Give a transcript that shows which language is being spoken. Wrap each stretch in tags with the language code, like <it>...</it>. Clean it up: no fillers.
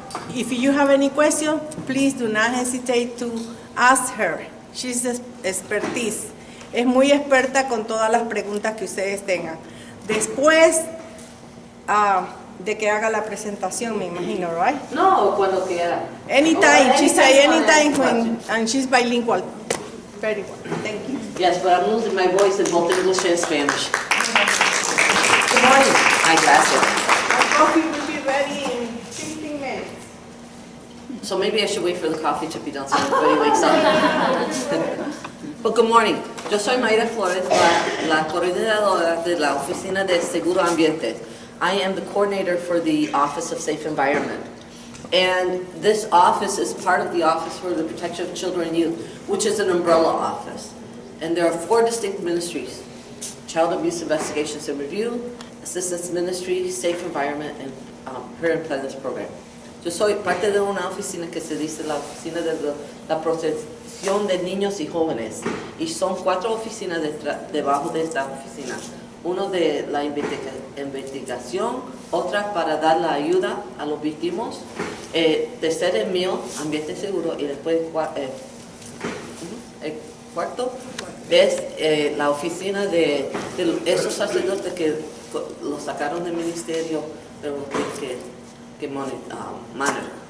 <en>If you have any question, please do not hesitate to ask her. She's expertise.</en> <es>Es muy experta con todas las preguntas que ustedes tengan. Después de que haga la presentación, me imagino, right? No, cuando quiera.</es> <en>Anytime, she say anytime when, and she's bilingual. Very well, thank you. Yes, but I'm losing my voice in both English and Spanish. Good morning. Ay, gracias. Our coffee will be ready in 15 minutes. So maybe I should wait for the coffee to be done so everybody wakes up. But good morning.</en> <es>Yo soy Mayra Flores, la coordinadora de la Oficina de Seguro Ambiente.</es> <en>I am the coordinator for the Office of Safe Environment. And this office is part of the Office for the Protection of Children and Youth, which is an umbrella office. And there are 4 distinct ministries: Child Abuse Investigations and Review, Assistance Ministry, Safe Environment, and Parent Plans Program.</en> <es>Yo soy parte de una oficina que se dice la Oficina de la Protección de Niños y Jóvenes. Y son 4 oficinas debajo de esta oficina. Uno de la investigación, otra para dar la ayuda a los víctimas, tercero el mío, ambiente seguro, y después el cuarto es la oficina de esos sacerdotes que los sacaron del ministerio, pero que manejan.</es>